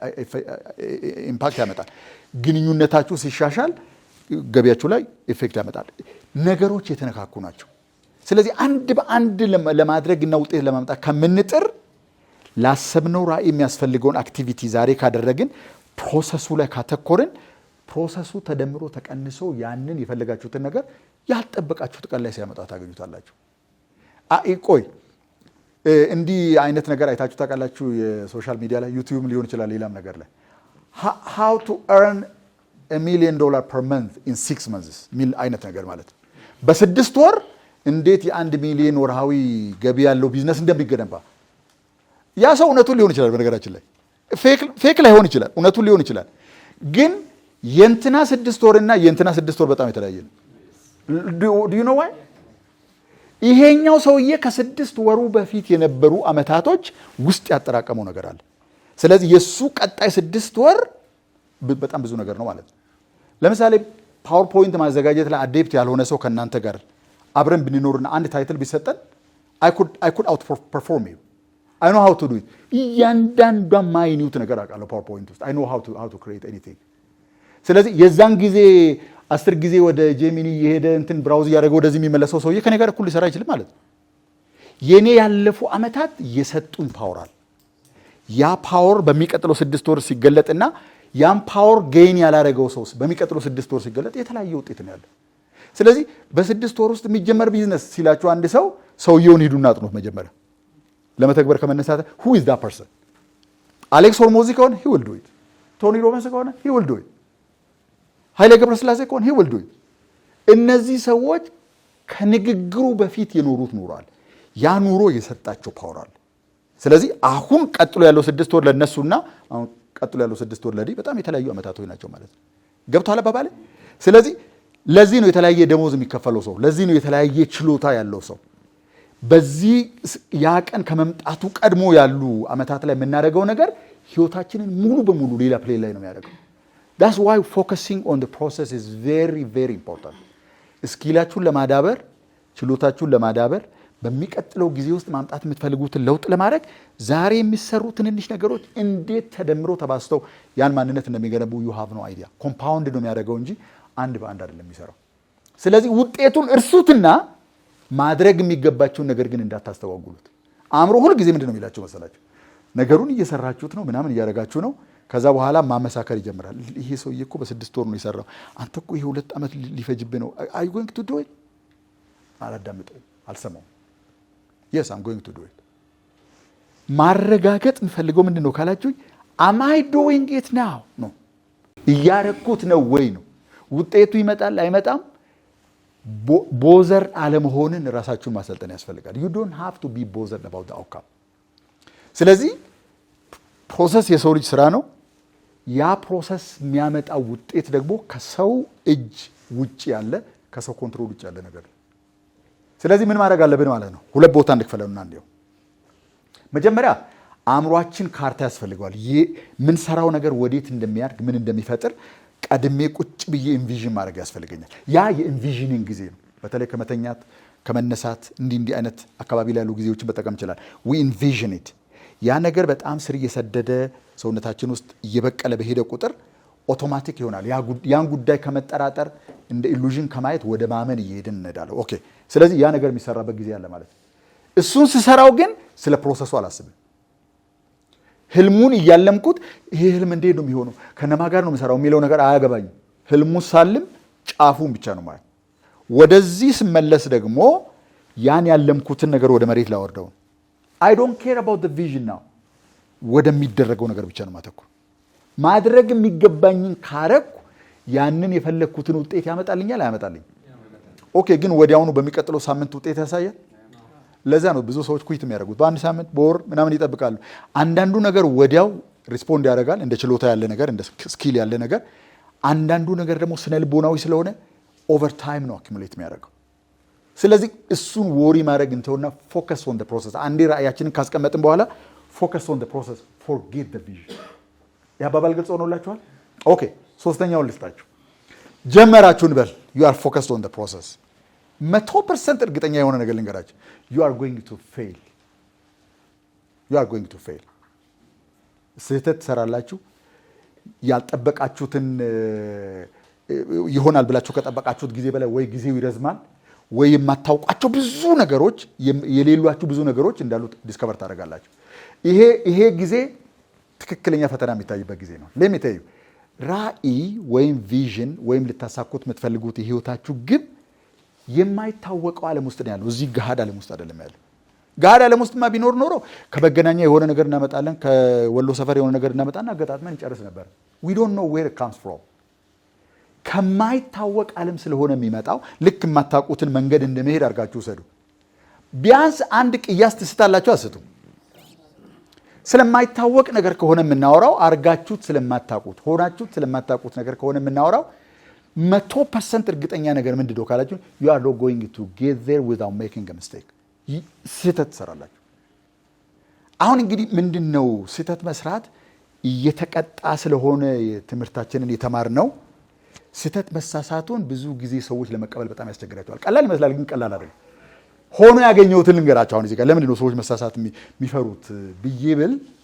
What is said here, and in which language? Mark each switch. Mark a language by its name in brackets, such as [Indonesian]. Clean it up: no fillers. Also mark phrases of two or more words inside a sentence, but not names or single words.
[Amharic] ኢምፓክት ያመጣል። ግንኙነታችሁ ሲሻሻል ገቢያችሁ ላይ ኢፌክት ያመጣል። ነገሮች የተነካኩ ናቸው። ስለዚህ አንድ በአንድ ለማድረግ እና ውጤት ለማምጣት ከምንጥር ላሰብነው ራዕይ የሚያስፈልገውን አክቲቪቲ ዛሬ ካደረግን፣ ፕሮሰሱ ላይ ካተኮርን፣ ፕሮሰሱ ተደምሮ ተቀንሶ ያንን የፈለጋችሁትን ነገር ያልጠበቃችሁት ቀን ላይ ሲያመጣ ታገኙታላችሁ። ቆይ እንዲህ አይነት ነገር አይታችሁ ታውቃላችሁ? የሶሻል ሚዲያ ላይ ዩቲዩብ ሊሆን ይችላል፣ ሌላም ነገር ላይ [English] how to earn $1 million per month in 6 months [Amharic] ሚል አይነት ነገር ማለት ነው። በ6 ወር እንዴት የ1 ሚሊዮን ወርሃዊ ገቢ ያለው ቢዝነስ እንደሚገነባ። ያ ሰው እውነቱን ሊሆን ይችላል፣ በነገራችን ላይ ፌክ ላይሆን ይችላል፣ እውነቱን ሊሆን ይችላል። ግን የእንትና 6 ወር እና የእንትና 6 ወር በጣም የተለያየ ነው። [English] do you know why? [Amharic] ይሄኛው ሰውዬ ከ6 ወሩ በፊት የነበሩ አመታቶች ውስጥ ያጠራቀመው ነገር አለ። ስለዚህ የሱ ቀጣይ 6 ወር በጣም ብዙ ነገር ነው ማለት ነው። ለምሳሌ ፓወርፖይንት ማዘጋጀት ላይ አዴፕት ያልሆነ ሰው ከእናንተ ጋር አብረን ብንኖርና አንድ ታይትል ቢሰጠን [English] I could outperform you. I know how to do it። [Amharic] እያንዳንዷ ማይኒውት ነገር አውቃለሁ ፓወርፖይንት ውስጥ። [English] I know how to create anything። [Amharic] ስለዚህ የዛን ጊዜ 10 ጊዜ ወደ ጄሚኒ የሄደ እንትን ብራውዝ እያደረገ ወደዚህ የሚመለሰው ሰውዬ ከኔ ጋር እኩል ሊሰራ አይችልም ማለት ነው። የኔ ያለፉ አመታት የሰጡን ፓወር አለ። ያ ፓወር በሚቀጥለው 6 ወር ሲገለጥና ያም ፓወር ጌን ያላረገው ሰው በሚቀጥለው 6 ወር ሲገለጥ የተለያየ ውጤት ነው ያለው። ስለዚህ በ6 ወር ውስጥ የሚጀመር ቢዝነስ ሲላችሁ አንድ ሰው ሰውየውን ሂዱና አጥኑት መጀመሪያ ለመተግበር ከመነሳት [English] who is that person? [Amharic] አሌክስ ሆርሞዚ ከሆነ [English] he will do it። [Amharic] ቶኒ ሮቢንስ ከሆነ [English] he will do it። [Amharic] ኃይሌ ገብረስላሴ ከሆነ [English] he will do it። [Amharic] እነዚህ ሰዎች ከንግግሩ በፊት የኖሩት ኖሯል። ያ ኑሮ የሰጣቸው ፓወር አለ። ስለዚህ አሁን ቀጥሎ ያለው 6 ወር ለነሱና አሁን ቀጥሎ ያለው 6 ወር ለዲ በጣም የተለያዩ አመታቶች ናቸው ማለት ነው። ገብቷል አባባሌ? ስለዚህ ለዚህ ነው የተለያየ ደሞዝ የሚከፈለው ሰው፣ ለዚህ ነው የተለያየ ችሎታ ያለው ሰው። በዚህ ያ ቀን ከመምጣቱ ቀድሞ ያሉ አመታት ላይ የምናደርገው ነገር ህይወታችንን ሙሉ በሙሉ ሌላ ፕሌን ላይ ነው የሚያደርገው። [English] that's why focusing on the process is very very important። [Amharic] ስኪላችሁን ለማዳበር ችሎታችሁን ለማዳበር በሚቀጥለው ጊዜ ውስጥ ማምጣት የምትፈልጉትን ለውጥ ለማድረግ ዛሬ የሚሰሩ ትንንሽ ነገሮች እንዴት ተደምሮ ተባስተው ያን ማንነት እንደሚገነቡ [English] you have no idea። [Amharic] ኮምፓውንድ ነው የሚያደርገው እንጂ አንድ በአንድ አይደለም የሚሰራው። ስለዚህ ውጤቱን እርሱትና ማድረግ የሚገባቸውን ነገር ግን እንዳታስተዋጉሉት። አእምሮ ሁሉ ጊዜ ምንድነው የሚላችሁ መሰላችሁ? ነገሩን እየሰራችሁት ነው ምናምን እያደረጋችሁ ነው። ከዛ በኋላ ማመሳከር ይጀምራል። ይሄ ሰውዬ እኮ በ6 ወር ነው የሰራው፣ አንተ እኮ ይሄ 2 ዓመት ሊፈጅብህ ነው። [English] are you going to do it? [Amharic] አላዳምጠውም፣ አልሰማውም። [English] yes I'm going to do it። [Amharic] ማረጋገጥ የምፈልገው ምንድነው ካላችሁኝ [English] am I doing it now [Amharic] ነው። እያረኩት ነው ወይ ነው። ውጤቱ ይመጣል አይመጣም ቦዘር አለመሆንን ራሳችሁን ማሰልጠን ያስፈልጋል። [English] you don't have to be bothered about the outcome። [Amharic] ስለዚህ ፕሮሰስ የሰው ልጅ ስራ ነው። ያ ፕሮሰስ የሚያመጣው ውጤት ደግሞ ከሰው እጅ ውጪ ያለ ከሰው ኮንትሮል ውጪ ያለ ነገር ነው። ስለዚህ ምን ማድረግ አለብን ማለት ነው? ሁለት ቦታ እንድክፈለውና እንዲያው መጀመሪያ አእምሯችን ካርታ ያስፈልገዋል። ምን ሰራው ነገር ወዴት እንደሚያድግ ምን እንደሚፈጥር ቀድሜ ቁጭ ብዬ ኢንቪዥን ማድረግ ያስፈልገኛል። ያ የኢንቪዥኒንግ ጊዜ ነው። በተለይ ከመተኛት ከመነሳት እንዲህ አይነት አካባቢ ላይ ያሉ ጊዜዎችን በጠቀም ይችላል። [English] we envision it። [Amharic] ያ ነገር በጣም ስር እየሰደደ ሰውነታችን ውስጥ እየበቀለ በሄደ ቁጥር ኦቶማቲክ ይሆናል። ያን ጉዳይ ከመጠራጠር እንደ ኢሉዥን ከማየት ወደ ማመን እየሄድን እንሄዳለን። ኦኬ። ስለዚህ ያ ነገር የሚሰራበት ጊዜ አለ ማለት ነው። እሱን ስሰራው ግን ስለ ፕሮሰሱ አላስብም። ህልሙን እያለምኩት ይሄ ህልም እንዴት ነው የሚሆነው ከነማ ጋር ነው የምሰራው የሚለው ነገር አያገባኝም። ህልሙ ሳልም ጫፉን ብቻ ነው ማለት። ወደዚህ ስመለስ ደግሞ ያን ያለምኩትን ነገር ወደ መሬት ላወርደው። [English] I don't care about the vision now። [Amharic] ወደሚደረገው ነገር ብቻ ነው ማተኩር። ማድረግ የሚገባኝን ካረኩ ያንን የፈለግኩትን ውጤት ያመጣልኛል አያመጣልኝ? ኦኬ። ግን ወዲያውኑ በሚቀጥለው ሳምንት ውጤት ያሳያል? ለዛ ነው ብዙ ሰዎች ኩዊት የሚያደርጉት። በአንድ ሳምንት በወር ምናምን ይጠብቃሉ። አንዳንዱ ነገር ወዲያው ሪስፖንድ ያደርጋል፣ እንደ ችሎታ ያለ ነገር፣ እንደ ስኪል ያለ ነገር። አንዳንዱ ነገር ደግሞ ስነ ልቦናዊ ስለሆነ [English] over time [Amharic] ነው አኪሙሌት የሚያደርገው። ስለዚህ እሱን ወሪ ማድረግ እንተውና [English] focus on the process። [Amharic] አንዴ ራእያችንን ካስቀመጥን በኋላ [English] focus on the process፣ forget the vision። [Amharic] ያባባል ግልጽ ሆኖላችኋል? ኦኬ። ሶስተኛውን ልስጣችሁ። ጀመራችሁን በል [English] you are focused on the process። [Amharic] 100% እርግጠኛ የሆነ ነገር ልንገራችሁ፣ [English] you are going to fail። you are going to fail። [Amharic] ስህተት ትሰራላችሁ። ያልጠበቃችሁትን ይሆናል ብላችሁ ከጠበቃችሁት ጊዜ በላይ ወይ ጊዜው ይረዝማል ወይ የማታውቋቸው ብዙ ነገሮች የሌሏችሁ ብዙ ነገሮች እንዳሉ ዲስከቨር ታደርጋላችሁ። ይሄ ጊዜ ትክክለኛ ፈተና የሚታይበት ጊዜ ነው። ለሚታዩ ራዕይ ወይም ቪዥን ወይም ልታሳኩት የምትፈልጉት የህይወታችሁ ግብ የማይታወቀው ዓለም ውስጥ ነው ያለው። እዚህ ገሃድ ዓለም ውስጥ አይደለም ያለው። ገሃድ ዓለም ውስጥማ ቢኖር ኖሮ ከመገናኛ የሆነ ነገር እናመጣለን፣ ከወሎ ሰፈር የሆነ ነገር እናመጣና አገጣጥመን እንጨርስ ነበር። [English] we don't know where it comes from። [Amharic] ከማይታወቅ ዓለም ስለሆነ የሚመጣው ልክ የማታውቁትን መንገድ እንደመሄድ አድርጋችሁ ውሰዱ። ቢያንስ አንድ ቅያስ ትስታላችሁ አስቱ። ስለማይታወቅ ነገር ከሆነ የምናወራው አርጋችሁት ስለማታውቁት ሆናችሁት ስለማታውቁት ነገር ከሆነ የምናወራው 100% እርግጠኛ ነገር ምንድነው ካላችሁ [English] you are not going to get there without making a mistake። [Amharic] ስህተት ትሰራላችሁ። አሁን እንግዲህ ምንድነው ስህተት መስራት እየተቀጣ ስለሆነ ትምህርታችንን የተማርነው ስህተት መሳሳቱን ብዙ ጊዜ ሰዎች ለመቀበል በጣም ያስቸግራቸዋል። ቀላል ይመስላል፣ ግን ቀላል አይደለም። ሆኖ ያገኘሁትን ልንገራችሁ። አሁን እዚህ ጋር ለምንድነው ሰዎች መሳሳት የሚፈሩት ብዬ ብል